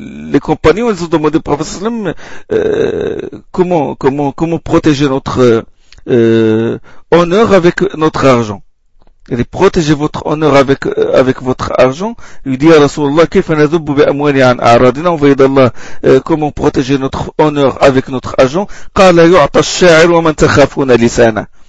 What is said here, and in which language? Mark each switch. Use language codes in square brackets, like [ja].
[fr] Les compagnons, ils ont demandé au prophète sallam, comment protéger notre honneur avec notre argent. Il dit, protégez votre honneur avec votre argent. Il dit à [ar] Rasulallah, كيف نذب بأموالي عن أعراضنا. [fr] On voit d'Allah, comment protéger notre honneur avec notre argent. [ar] قال يعطى الشاعر ومن تخافون لسانه.